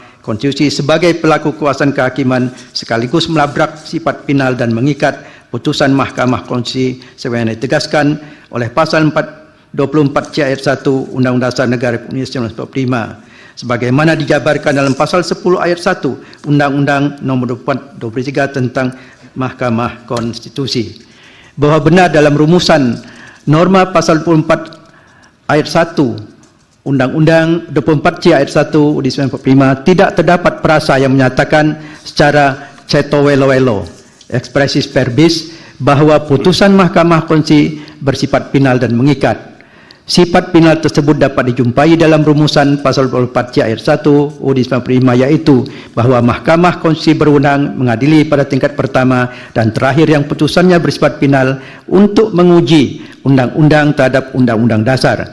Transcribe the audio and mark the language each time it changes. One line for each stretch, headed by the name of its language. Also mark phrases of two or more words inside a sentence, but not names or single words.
Indonesian: Konstitusi sebagai pelaku kekuasaan kehakiman sekaligus melabrak sifat final dan mengikat putusan Mahkamah Konstitusi sebagaimana ditegaskan oleh pasal 24C ayat 1 Undang-Undang Dasar Negara Republik Indonesia 1945 sebagaimana dijabarkan dalam pasal 10 ayat 1 Undang-Undang Nomor 23 tentang Mahkamah Konstitusi. Bahwa benar dalam rumusan norma pasal 24 ayat 1 Undang-Undang 24C ayat 1 UUD 1945 tidak terdapat frasa yang menyatakan secara
Javanese: ceto welo-welo
Latin: expressis verbis
Indonesian: bahwa putusan Mahkamah Konstitusi bersifat final dan mengikat. Sifat final tersebut dapat dijumpai dalam rumusan pasal 24C ayat 1 UUD 1945 yaitu bahwa Mahkamah Konstitusi berwenang mengadili pada tingkat pertama dan terakhir yang putusannya bersifat final untuk menguji undang-undang terhadap undang-undang dasar.